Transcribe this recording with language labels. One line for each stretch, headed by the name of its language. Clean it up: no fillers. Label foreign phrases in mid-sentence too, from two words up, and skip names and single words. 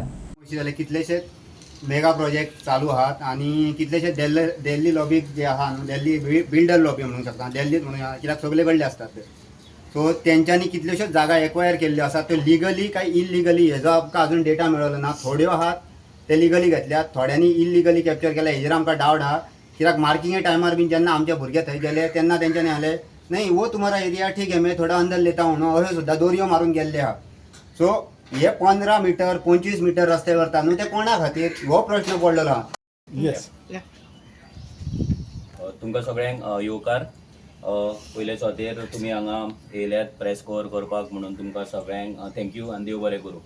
Konkani: कितलेशे
English: mega project
Konkani: चालू आहात आणि कितलेशे दिल्ली लॉबी जे आहा दिल्ली
English: builder lobby
Konkani: म्हणू शकता, दिल्लीत म्हणूया कित्याक सगळे कडले असतात ते। सो तेंच्यांनी कितल्योश्योच जागा एक्वायर केल्ल्यो आसात, त्यो लिगली काय इलिगली हेजो आमकां अजून डेटा मेळ्ळो ना। थोड्यो आहात ते लिगली घेतल्यात, थोड्यांनी इलिगली कॅप्चर केल्या हेजेर आमकां डावट आहा। कित्याक मार्किंगे टायमार बीन जेन्ना आमचे भुरगे थंय गेले तेन्ना तेंच्यांनी आले नाही
Hindi: वो तुम्हारा एरिया ठीक है मैं थोड़ा अंदर लेता हूँ
Konkani: न्हू, अशें सुद्दां दोरयो मारून गेल्ले आहा। सो हे 15 मीटर 25 मीटर रस्ते करता न्हू ते कोणा खातीर हो प्रश्न पडलेलो आहा। येस तुमकां सगळ्यांक येवकार। पयले सुवातेर तुमी हांगा येयल्यात
English: press cover
Konkani: करपाक म्हणून तुमकां सगळ्यांक थँक्यू आनी देव बरें करूं।